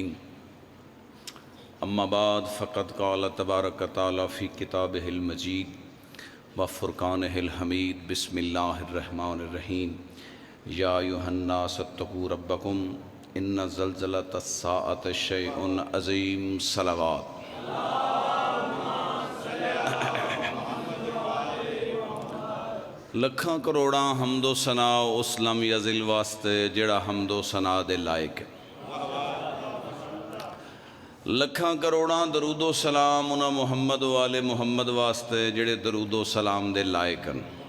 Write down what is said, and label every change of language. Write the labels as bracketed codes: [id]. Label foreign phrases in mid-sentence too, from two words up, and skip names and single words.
[ar] أما بعد فقد قال تبارك وتعالى في كتابه المجيد وفرقانه الحميد. بسم الله الرحمن الرحيم۔ يا أيها الناس اتقوا ربكم إن زلزلة الساعة شيء عظيم. सलावत। [pa] لکھاں کروڑاں حمد و ثنا اس [ar] لم يزل [pa] واسطے جیہڑا حمد و ثنا دے لائق ہے. لکھاں کروڑاں درود و سلام اوہناں محمد والے محمد واسطے جیہڑے درود و سلام دے لائق ہن.